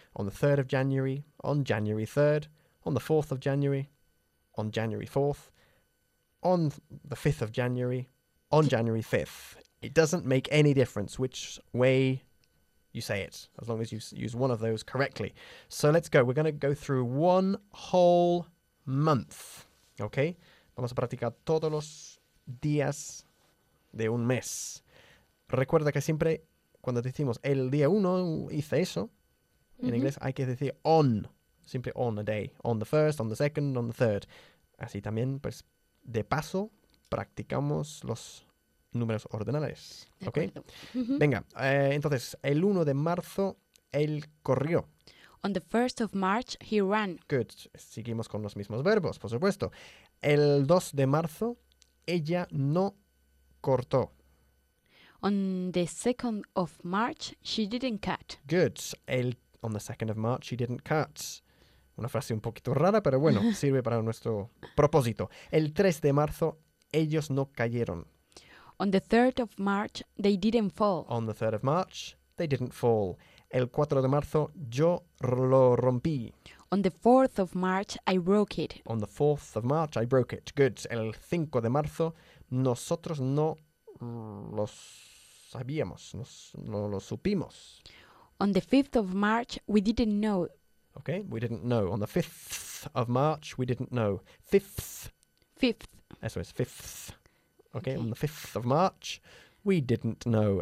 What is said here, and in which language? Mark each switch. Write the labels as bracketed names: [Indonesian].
[English] On the 3rd of January, on January 3rd. On the 4th of January, on January 4th. On the 5th of January, on January 5th. It doesn't make any difference which way you say it, as long as you use one of those correctly. So let's go. We're going to go through one whole month, okay? [Spanish] Vamos a practicar todos los días de un mes. Recuerda que siempre cuando decimos el día uno hice eso, mm-hmm. en inglés hay que decir [English] on, simply on a day, on the first, on the second, on the third. [Spanish] Así también, pues, de paso, practicamos los números ordinales, de ¿ok? Mm-hmm. Venga, entonces, el 1 de marzo, él corrió. [English] On the 1st of March, he ran. Good. [Spanish] Seguimos con los mismos verbos, por supuesto. El 2 de marzo, ella no cortó. [English] On the 2nd of March, she didn't cut. Good. On the 2nd of March, she didn't cut. [Spanish] Una frase un poquito rara, pero bueno, sirve para nuestro propósito. El 3 de marzo, ellos no cayeron. [English] On the 3rd of March, they didn't fall. On the 3rd of March, they didn't fall. [Spanish] El 4 de marzo, yo lo rompí. [English] On the 4th of March, I broke it. On the 4th of March, I broke it. Good. [Spanish] El 5 de marzo, nosotros no lo sabíamos, no lo supimos. [English] On the 5th of March, we didn't know. Okay, we didn't know. On the 5th of March, we didn't know. Fifth. Fifth. [Spanish] Eso es, fifth. [English] Okay, on the 5th of March, we didn't know.